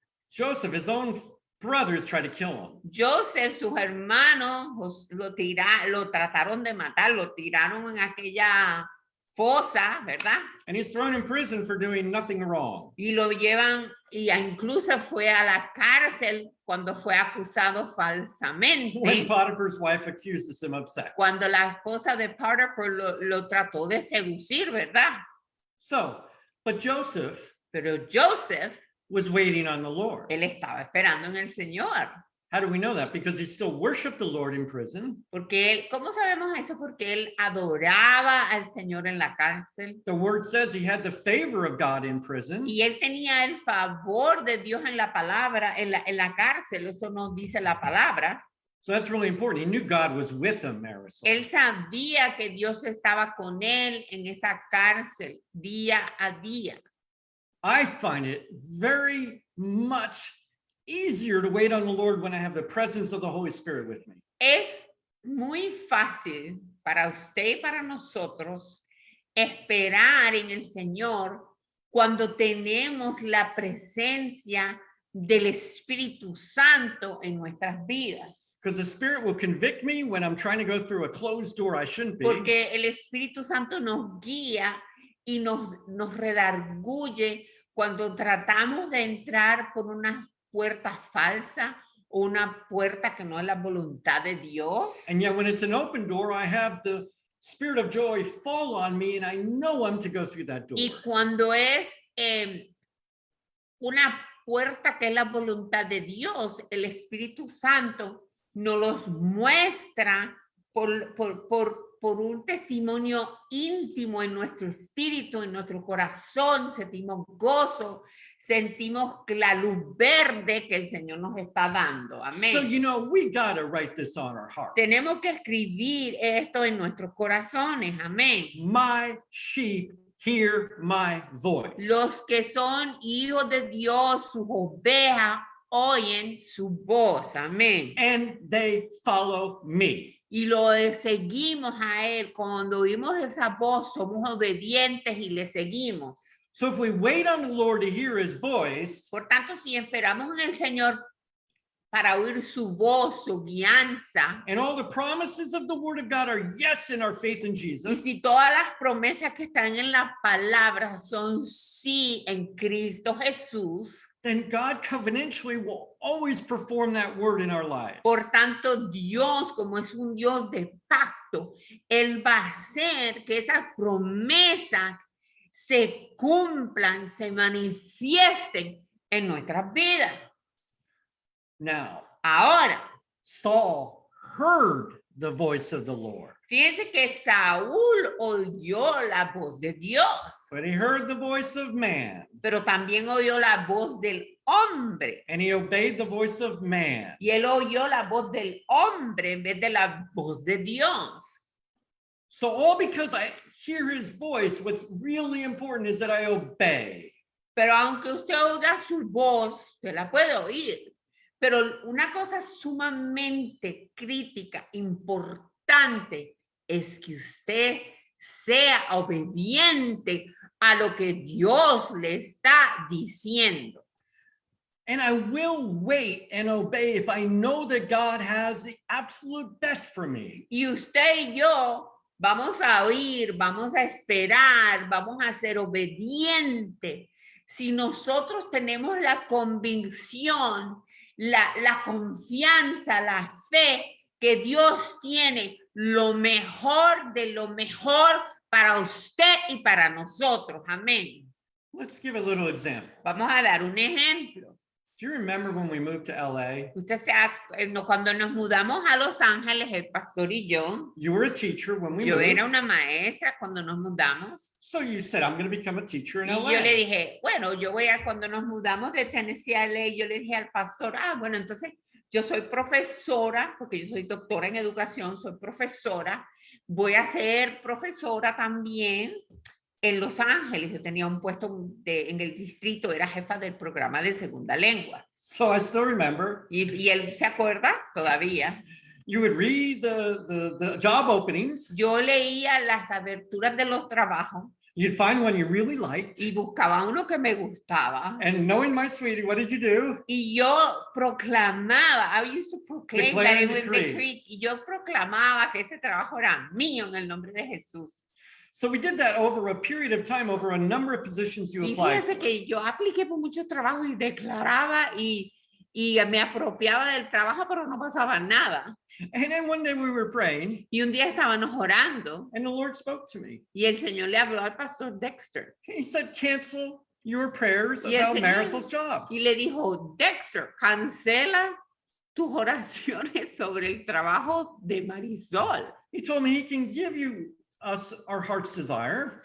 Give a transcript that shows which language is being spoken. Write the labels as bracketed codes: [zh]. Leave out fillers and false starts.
[en] Joseph, his own brothers tried to kill him. [es] Joseph, sus hermanos lo trataron de matar, lo tiraron en aquella fosa, ¿verdad? [en] And he's thrown in prison for doing nothing wrong. [es] Y lo llevan, y incluso fue a la cárcel cuando fue acusado [en] When [es] falsamente, [en] Potiphar's wife accuses him of sex. [es] cuando la esposa de Potiphar lo trató de seducir, ¿verdad? [en] So, but Joseph [es] Pero Joseph, [en] was waiting on the Lord. [es] él estaba esperando en el Señor. [en] How do we know that? Because he still worshiped the Lord in prison. [es] Porque él, ¿cómo sabemos eso? Porque él adoraba al Señor en la cárcel. The word says he had the favor of God in prison. Y él tenía el favor de Dios en la palabra, en la cárcel. Eso nos dice la palabra. [en] So that's really important. He knew God was with him, Marisol. [es] Él sabía que Dios estaba con él en esa cárcel día a día. [en] I find it very much easier to wait on the Lord when I have the presence of the Holy Spirit with me. [es] Es muy fácil para usted y para nosotros esperar en el Señor cuando tenemos la presencia del Espíritu Santo en nuestras vidas. [en] Because the Spirit will convict me when I'm trying to go through a closed door I shouldn't be. [es] Porque el Espíritu Santo nos guía y nos redarguye cuando tratamos de entrar por una puerta falsa o una puerta que no es la voluntad de Dios. [en] And yet when it's an open door, I have the Spirit of joy fall on me and I know I'm to go through that door. [es] Y cuando es una puerta que es la voluntad de Dios, el Espíritu Santo nos los muestra por un testimonio íntimo en nuestro espíritu, en nuestro corazón. Sentimos gozo, sentimos la luz verde que el Señor nos está dando. Amén. [en] So, you know, we got to write this on our heart. [es] Tenemos que escribir esto en nuestros corazones. Amén. [en] My sheep hear my voice. [es] Los que son hijos de Dios, sus ovejas, oyen su voz. Amén. [en] And they follow me. [es] Y lo seguimos a él. Cuando oímos esa voz, somos obedientes y le seguimos. [en] So if we wait on the Lord to hear his voice, [es] Por tanto, si esperamos en el Señor para oír su voz, su guianza, [en] and all the promises of the word of God are yes in our faith in [es] y [en] Jesus, [es] si todas las promesas que están en la palabra son sí en Cristo Jesús, [en] then God covenantally will always perform that word in our lives. [es] por tanto, Dios, como es un Dios de pacto, Él va a hacer que esas promesas se cumplan, se manifiesten en nuestras vidas. [en] Now, [es] Ahora, [en] Saul heard the voice of the Lord, [es] fíjense que Saúl oyó la voz de Dios, [en] but he heard the voice of man, [es] pero también oyó la voz del hombre. [en] and he obeyed the voice of man. [es] Y él oyó la voz del hombre en vez de la voz de Dios. [en] So all because I hear his voice, what's really important is that I obey. [es] Pero aunque usted oiga su voz, se la puede oír. Pero una cosa sumamente crítica, importante, es que usted sea obediente a lo que Dios le está diciendo. [en] And I will wait and obey if I know that God has the absolute best for me. [es] Y usted y yo vamos a oír, vamos a esperar, vamos a ser obedientes. Si nosotros tenemos la convicción, la confianza, la fe que Dios tiene lo mejor de lo mejor para usted y para nosotros. Amén. [en] Let's give a little example. [es] Vamos a dar un ejemplo. [en] Do you remember when we moved to LA? [es] Usted cuando nos mudamos a Los Ángeles, el pastor y yo [en] You were a teacher when we [es] era [en] moved. [es] una maestra cuando nos mudamos. [en] So you said, I'm going to become a teacher in [es] Y [en] LA. [es] yo le dije, bueno, cuando nos mudamos de Tennessee a LA, yo le dije al pastor, bueno, entonces yo soy profesora, porque yo soy doctora en educación, soy profesora, voy a ser profesora también en Los Ángeles. Yo tenía un puesto en el distrito, era jefa del programa de segunda lengua. [en] So I still remember. [es] Y él se acuerda todavía. [en] You would read the job openings. [es] Yo leía las aberturas de los trabajos. [en] You'd find one you really liked. [es] Y buscaba uno que me gustaba. [en] And knowing my sweetie, what did you do? [es] Y yo proclamaba, [en] I used to proclaim Declare that and it was decree. decreed. [es] Y yo proclamaba que ese trabajo era mío en el nombre de Jesús. [en] So we did that over a period of time, over a number of positions you [es] Y [en] applied [es] fíjese [en] for. [es] que yo apliqué por muchos trabajos y declaraba y me apropiaba del trabajo, pero no pasaba nada. [en] And then one day we were praying, [es] Y un día estábamos orando [en] and the Lord spoke to me. [es] y el Señor le habló al pastor Dexter. [en] He said, cancel your prayers [es] Y el [en] about [es] Señor- [en] Marisol's job. [es] Y le dijo, Dexter, cancela tus oraciones sobre el trabajo de Marisol. [en] He told me he can give you us our heart's desire